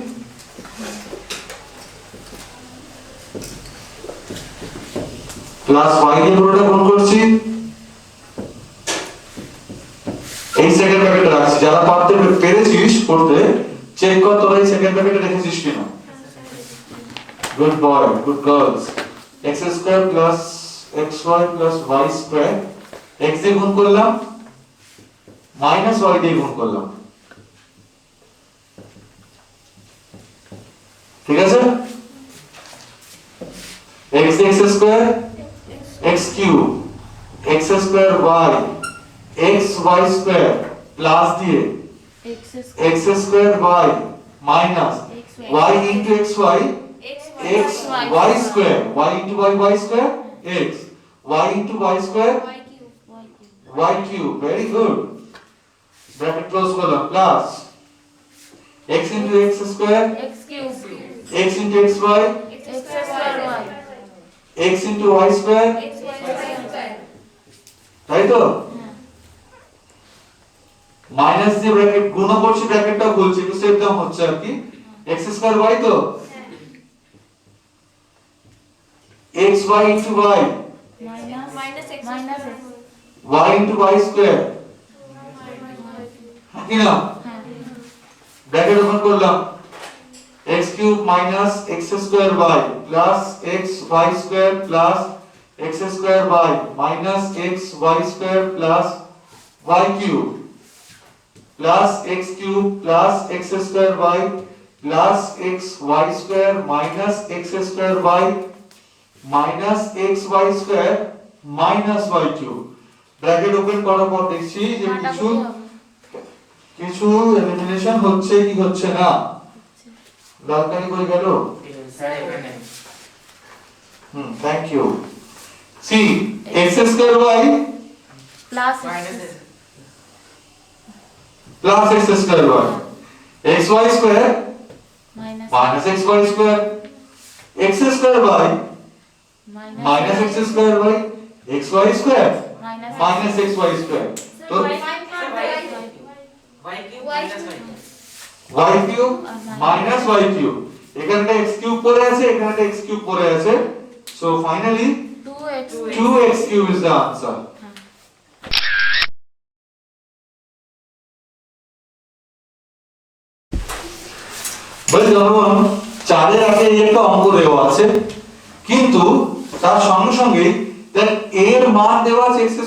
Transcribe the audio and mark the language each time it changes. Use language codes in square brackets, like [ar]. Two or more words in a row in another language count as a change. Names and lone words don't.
[bn] প্লাস y দিয়ে পুরোটা গুণ করছি এই [en] second bracket [bn] রাখছি যারা পারতে পেরেছিস করতে চেক কর তোরা এই [en] second bracket [bn] রেখেছিস কিনা [en] good boy good girls x square plus xy plus y square [bn] x দিয়ে গুণ করলাম মাইনাস y দিয়ে গুণ করলাম ঠিক আছে [en] x square x cube x square y x y square plus দিয়ে x square y minus y into xy x y square y into y square x y into y square y cube very good bracket close করলাম plus x into x square x cube x into xy x square y x into y square x y square [bn] তাই তো মাইনাস দিয়ে ব্র্যাকেট গুণ করছি ব্র্যাকেটটা খুলছি একটু [en] step down [bn] হচ্ছে আর কি [en] x square y [bn] তো [en] x y into y minus x y into y square [bn] কি না [en] bracket open করলাম x cube minus x square y plus x y square plus x square y minus x y square plus y cube plus x cube plus x square y plus x y square minus x square y minus x y square minus y cube bracket open [bn] করার পর দেখছি যে কিছু এলিমিনেশন হচ্ছে কি হচ্ছে না লালকালি কই গেল [en] thank you see x square y plus plus x square y xy square minus xy square x square y minus x square y xy square minus xy square তো y cube minus y cube এখানটা x cube [bn] পড়ে আছে [en] এখানটা x cube [bn] পড়ে আছে [en] so finally 2x cube is the answer [bn] বলে ধরুন 4 এর আগে এই একটা অঙ্ক দেওয়া আছে কিন্তু তার সঙ্গে সঙ্গে দেখ a এর মান দেওয়া আছে x